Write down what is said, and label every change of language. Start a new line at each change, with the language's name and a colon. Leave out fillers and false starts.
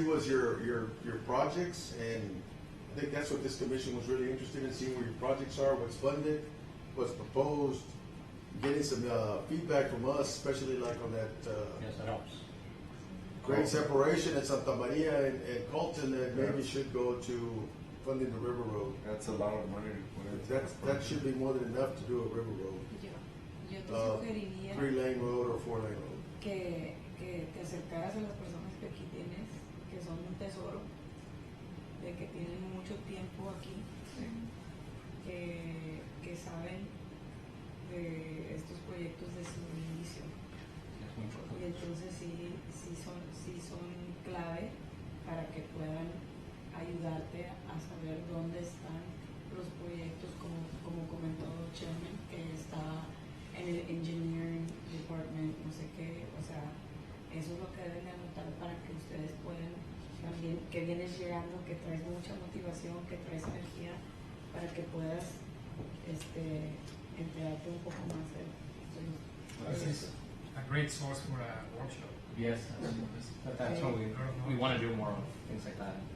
English: see was your projects, and I think that's what this commission was really interested in, seeing where your projects are, what's funded, what's proposed, getting some feedback from us, especially like on that Yes, that helps. grade separation at Santa Maria and Colton that maybe should go to funding the river road. That's a lot of money to put in. That should be more than enough to do a river road.
Spanish: Yo te sugeriría
English: 3-lane road or 4-lane road.
Spanish: que te acercaras a las personas que aquí tienes, que son un tesoro, de que tienen mucho tiempo aquí, que saben de estos proyectos de su inicio. Y entonces sí son clave para que puedan ayudarte a saber dónde están los proyectos, como comentó Chairman, que está en el Engineering Department, no sé qué, o sea, eso es lo que deben de anotar para que ustedes puedan también, que vienes llegando, que traes mucha motivación, que traes energía, para que puedas enterarte un poco más de eso.
English: A great source for a workshop. Yes, that's what we want to do more of, things like that.